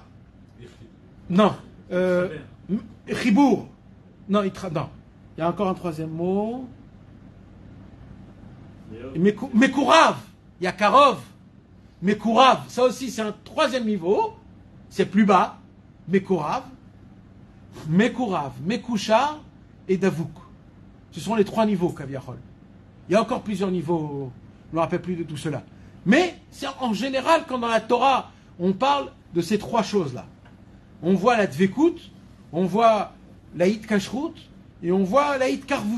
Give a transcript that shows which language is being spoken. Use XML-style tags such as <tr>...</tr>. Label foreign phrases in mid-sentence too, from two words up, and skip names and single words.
<fr>Non. Chibour. Non, non. Il y a encore un troisième mot. Mekourav. Il y a karov. Mekourav. Ça aussi, c'est un troisième niveau. C'est plus bas. Mekourav. Mekourav. Mekouchar et davouk. Ce sont les trois niveaux, Kaviachol. Il y a encore plusieurs niveaux. Je ne me rappelle plus de tout cela. Mais, c'est en général, quand dans la Torah, on parle de ces trois choses-là. On voit la dvekut, on voit la itkashrut, et on voit la itkarvut.</fr>